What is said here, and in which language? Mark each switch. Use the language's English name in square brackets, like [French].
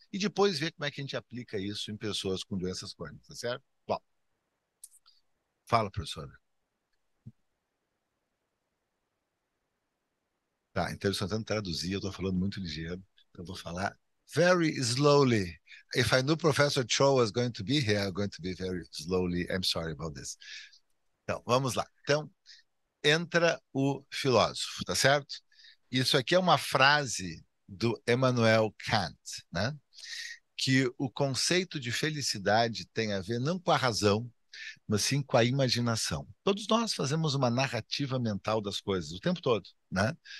[Portuguese] E depois ver como é que a gente aplica isso em pessoas com doenças crônicas, tá certo? Bom, fala, professora. Tá, então eu estou tentando traduzir, eu estou falando muito ligeiro, então eu vou falar [English] very slowly. If I knew Professor Cho was going to be here, I'm going to be very slowly. I'm sorry about this. [Portuguese] Então, vamos lá. Então, entra o filósofo, tá certo? Isso aqui é uma frase do Immanuel Kant, né? Que o conceito de felicidade tem a ver não com a razão, mas sim com a imaginação. Todos nós fazemos uma narrativa mental das coisas o tempo todo, né?